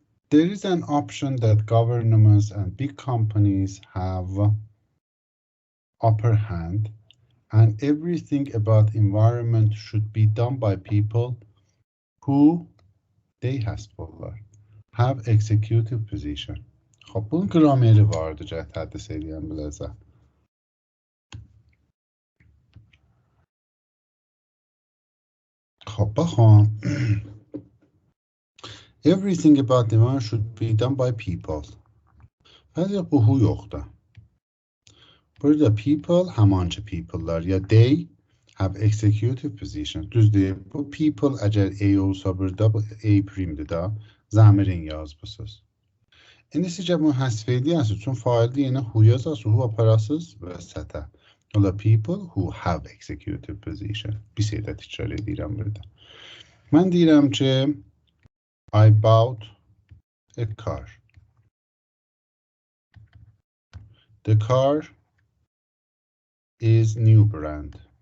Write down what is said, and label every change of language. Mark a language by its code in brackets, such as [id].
[en] there is an option that governments and big companies have upper hand, and everything about environment should be done by people who they have executive position. [az] خب bunun qrameri vardı cəhət hədis edən biləcək. خب baxın. [en] Everything about the environment should be done by people. [az] Bəzi bu who yoxdur. Burada people həmancı people'lar ya they have executive position. Düzdür. Bu people əgər A olsa burada bu A primdir da. Zamirin yazmışsınız. İndi sizcə bunu həsf edərsiniz. Çünki faildə yenə who yazarsınız. Who aparasınız vəsətə. [en] Ola people who have executive position. [az] Bir şeydə təkrar edirəm burada. Mən deyirəm ki [en] I bought a car. The car is new brand.